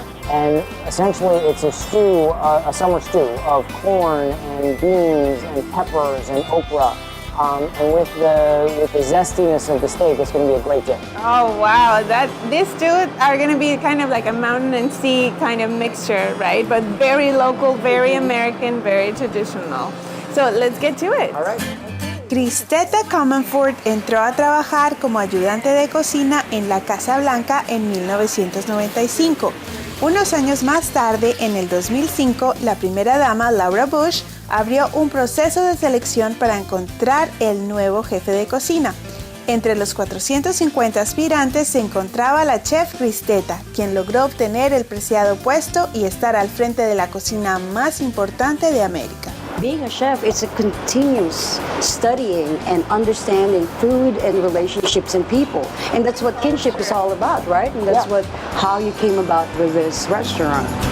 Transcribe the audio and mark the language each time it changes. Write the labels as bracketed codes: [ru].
[en] And essentially it's a stew, a summer stew of corn and beans and peppers and okra. And with the zestiness of the steak, it's going to be a great dish. Oh wow, these two are going to be kind of like a mountain and sea kind of mixture, right? But very local, very American, very traditional. So let's get to it. All right. [es] Cristeta Comonfort entró a trabajar como ayudante de cocina en la Casa Blanca en 1995. Unos años más tarde, en el 2005, la primera dama, Laura Bush, abrió un proceso de selección para encontrar el nuevo jefe de cocina. Entre los 450 aspirantes se encontraba la chef Cristeta, quien logró obtener el preciado puesto y estar al frente de la cocina más importante de América. [en] Being a chef, it's a continuous studying and understanding food and relationships and people. And that's what kinship is all about, right? And that's how you came about with this restaurant.